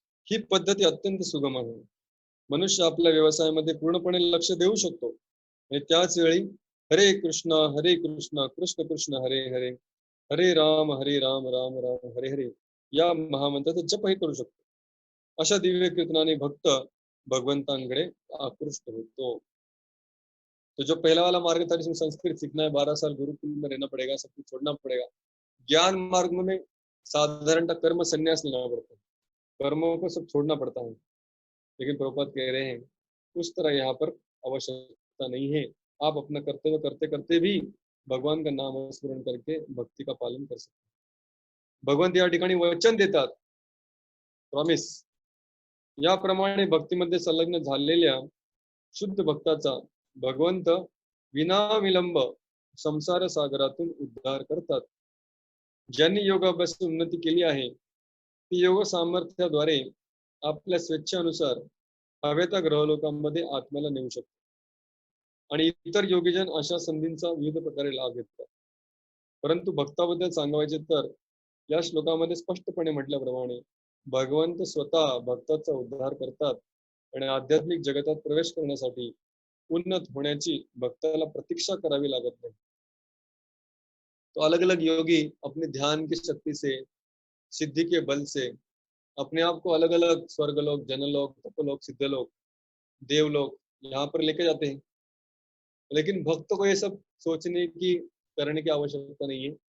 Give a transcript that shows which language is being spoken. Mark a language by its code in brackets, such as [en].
[mr] ही पद्धती अत्यंत सुगम आहे. मनुष्य आपल्या व्यवसायामध्ये पूर्णपणे लक्ष देऊ शकतो आणि त्याच वेळी हरे कृष्ण कृष्ण कृष्ण हरे हरे, हरे राम राम राम हरे हरे या महामंत्राचा जपही करू शकतो. अशा दिव्य कीर्तनाने भक्त भगवंतांकडे आकृष्ट होतो. [hi] तो जो पहला वाला मार्ग था जिसमें संस्कृत सीखना है, 12 साल गुरुकुल में रहना पड़ेगा, सब कुछ छोड़ना पड़ेगा. ज्ञान मार्ग में साधारणतः कर्म संन्यास लेना पड़ता है, कर्मों को सब छोड़ना पड़ता है. लेकिन प्रभुपाद कह रहे हैं उस तरह यहाँ पर आवश्यकता नहीं है. आप अपना कर्तव्य करते करते भी भगवान का नाम स्मरण करके भक्ति का पालन कर सकते हैं. [mr] भगवंत या ठिकाणी वचन देतात, प्रॉमिस. याप्रमाणे भक्तीमध्ये संलग्न झालेल्या शुद्ध भक्ताचा भगवंत विनाविलंब संसार सागरातून उद्धार करतात. ज्यांनी योगाभ्यासात उन्नती केली आहे ती योग सामर्थ्याद्वारे आपल्या स्वेच्छेनुसार हवेच्या ग्रहलोकांमध्ये आत्म्याला नेऊ शकतात आणि इतर योगीजन अशा संधींचा विविध प्रकारे लाभ घेतात. परंतु भक्ताबद्दल सांगायचे तर या श्लोकामध्ये स्पष्टपणे म्हटल्याप्रमाणे भगवंत स्वतः भक्ताचा उद्धार करतात आणि आध्यात्मिक जगतात प्रवेश करण्यासाठी उन्नत होण्याची भक्ताला प्रतीक्षा करावी लागत नाही. [hi] तो अलग अलग योगी अपने ध्यान की शक्ति से, सिद्धि के बल से अपने आप को अलग अलग स्वर्गलोक, जनलोक, तपोलोक, सिद्धलोक, देवलोक यहाँ पर लेके जाते हैं. लेकिन भक्त को ये सब सोचने की, करने की आवश्यकता नहीं है.